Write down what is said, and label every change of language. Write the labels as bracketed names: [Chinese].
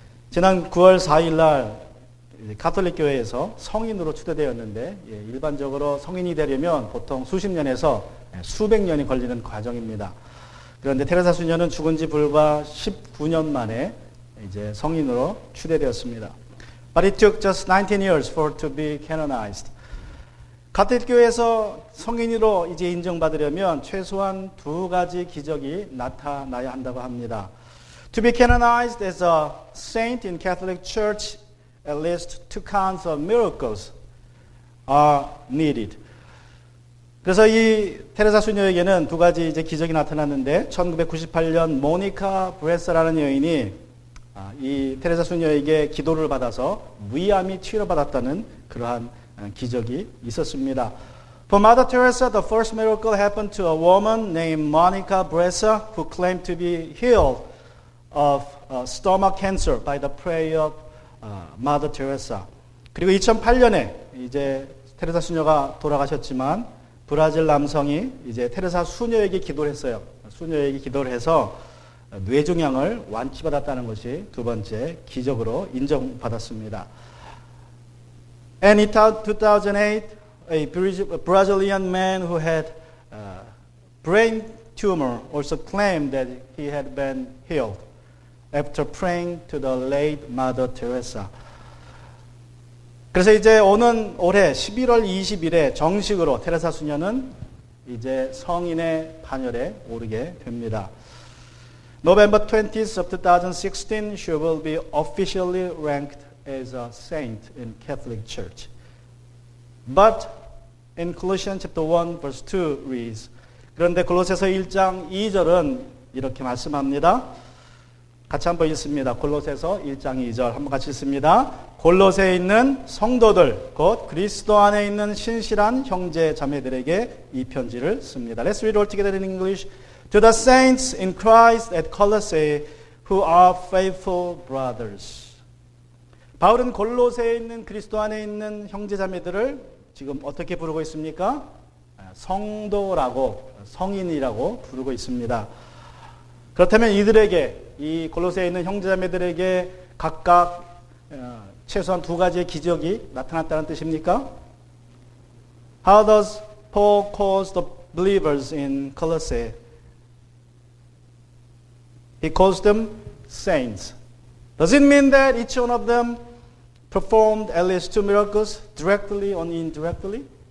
[Korean] 지난 9월 4일 날 가톨릭 교회에서 성인으로 추대되었는데 일반적으로 성인이 되려면 보통 수십 년에서 수백 년이 걸리는 과정입니다. 그런데 테레사 수녀는 죽은 지 불과 19년 만에 이제 성인으로 추대되었습니다. [English] But it took just 19 years for her to be canonized. [Korean] 가톨릭 교회에서 성인으로 이제 인정받으려면 최소한 두 가지 기적이 나타나야 한다고 합니다. [English] To be canonized as a saint in Catholic Church, at least two kinds of miracles are needed. [Korean] 그래서 이 테레사 수녀에게는 두 가지 이제 기적이 나타났는데 1998년 모니카 브레서라는 여인이 이 테레사 수녀에게 기도를 받아서 위암이 치료받았다는 그러한 기적이 있었습니다. [English] For Mother Teresa, the first miracle happened to a woman named Monica Bressa who claimed to be healed of stomach cancer by the prayer of Mother Teresa. [Korean] 그리고 2008년에 이제 테레사 수녀가 돌아가셨지만 브라질 남성이 이제 테레사 수녀에게 기도를 했어요. 수녀에게 기도를 해서 뇌종양을 완치받았다는 것이 두 번째 기적으로 인정받았습니다. [English] And in 2008, a Brazilian man who had brain tumor also claimed that he had been healed after praying to the late Mother Teresa. [Korean] 그래서 이제 오는 올해 11월 20일에 정식으로 테레사 수녀는 이제 성인의 반열에 오르게 됩니다. [English] November 20th of 2016, she will be officially ranked as a saint in Catholic Church. But in Colossians chapter 1 verse 2 reads, [Korean] 그런데 골로새서 1장 2절은 이렇게 말씀합니다. 같이 한번 읽습니다. 골로새서 1장 2절 한번 같이 읽습니다. 골로새에 있는 성도들 곧 그리스도 안에 있는 신실한 형제 자매들에게 이 편지를 씁니다. [English] Let's read all together in English. To the saints in Christ at Colossae who are faithful brothers. [Korean] 바울은 골로새에 있는 그리스도 안에 있는 형제 자매들을 지금 어떻게 부르고 있습니까? 성도라고 성인이라고 부르고 있습니다. 그렇다면 이들에게 이 골로새에 있는 형제 자매들에게 각각 최소한 두 가지의 기적이 나타났다는 뜻입니까? [English] How does Paul calls the believers in Colossae? He calls them saints. Does it mean that each one of them performed at least two miracles directly or indirectly?